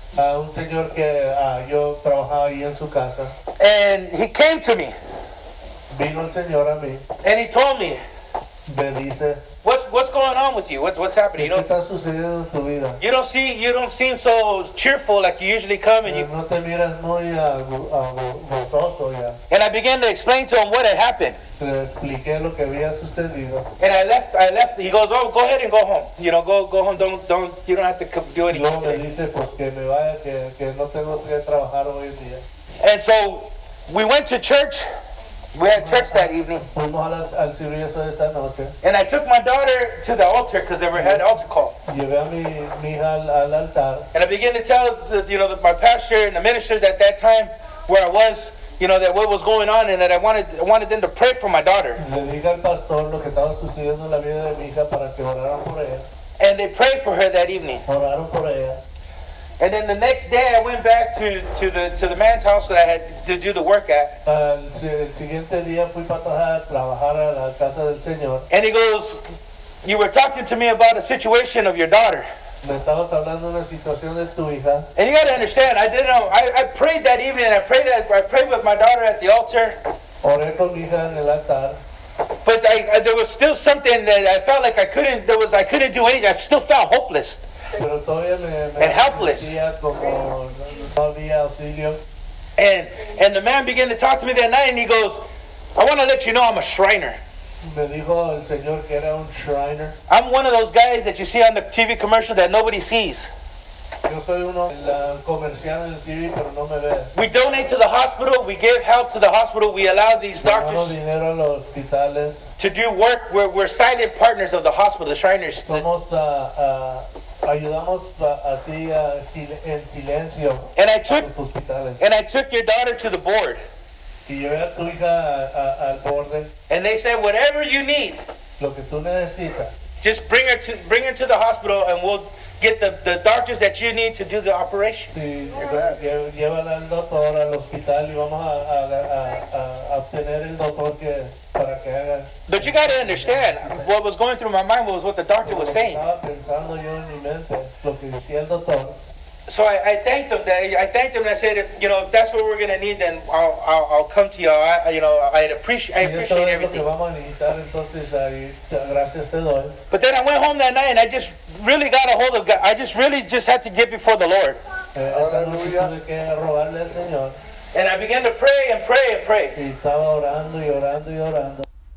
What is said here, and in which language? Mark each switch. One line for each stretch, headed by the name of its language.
Spanish: Un señor que yo trabajaba ahí en su casa.
English: And he came to me
Spanish: Vino el Señor a mí,
English: and he told me,
Spanish: me dice,
English: what's going on with you? What's happening?
Spanish: ¿qué está sucediendo en tu vida?
English: You don't seem so cheerful like you usually come. And
Spanish: No te miras muy gozoso ya.
English: and I began to explain to him what had happened.
Spanish: Le expliqué lo que había sucedido.
English: And I left. He goes, oh, go ahead and go home. You know, go home. You don't have to do anything
Spanish: Luego me
English: today.
Spanish: dice pues que me vaya, que no tengo que trabajar hoy en día.
English: And so we went to church. We had church that evening.
Spanish: Fuimos al servicio de esta noche.
English: And I took my daughter to the altar because they had altar call.
Spanish: Llevé a mi hija al altar.
English: And I began to tell my pastor and the ministers at that time where I was, that what was going on, and that I wanted them to pray for my daughter.
Spanish: Le dije al pastor lo que estaba sucediendo en la vida de mi hija para que oraran por ella.
English: And they prayed for her that evening.
Spanish: Oraron por ella.
English: And then the next day I went back to the man's house that I had to do the work at.
Spanish: El siguiente día fui para trabajar a la casa del Señor.
English: And he goes, you were talking to me about a situation of your daughter.
Spanish: Me estabas hablando de una situación de tu hija.
English: And you got to understand, I prayed that evening, and I prayed with my daughter at the altar.
Spanish: Oré con mi hija en el altar.
English: But there was still something that I felt like I couldn't do anything. I still felt hopeless.
Spanish: Pero todavía me
English: And helpless.
Spanish: sentía como no había auxilio.
English: And the man began to talk to me that night, and he goes, I want to let you know I'm a Shriner.
Spanish: Me dijo el Señor que era un Shriner.
English: I'm one of those guys that you see on the TV commercial that nobody sees.
Spanish: Yo soy uno comercial en el TV, pero no me ves.
English: We donate to the hospital. We give help to the hospital. We allow these
Spanish: Damos
English: doctors
Spanish: dinero a los hospitales.
English: to do work. We're silent partners of the hospital, the Shriners.
Spanish: Somos, ayudamos así en silencio
English: And I
Spanish: a
English: took
Spanish: los hospitales.
English: and I took your daughter to the board,
Spanish: Y llevé a tu hija al borde.
English: and they said whatever you need,
Spanish: Lo que tú necesitas,
English: just bring her to the hospital, and we'll get the doctors that you need to do the operation.
Spanish: sí, llévala al doctor al hospital y vamos a obtener el doctor para que haga.
English: But you got to understand, what was going through my mind was what the doctor was saying.
Spanish: Estaba pensando yo en mi mente lo que decía el doctor.
English: So I thanked them. And I said, if that's what we're gonna need, then I'll come to you. I appreciate
Spanish: Y eso es lo que
English: everything.
Spanish: vamos a necesitar, entonces ahí, gracias te doy.
English: But then I went home that night, and I just really got a hold of God. I just really had to get before the Lord.
Spanish: Esa noche tuve que rogarle al Señor.
English: And I began to pray and pray and pray.
Spanish: Y estaba orando y orando y orando.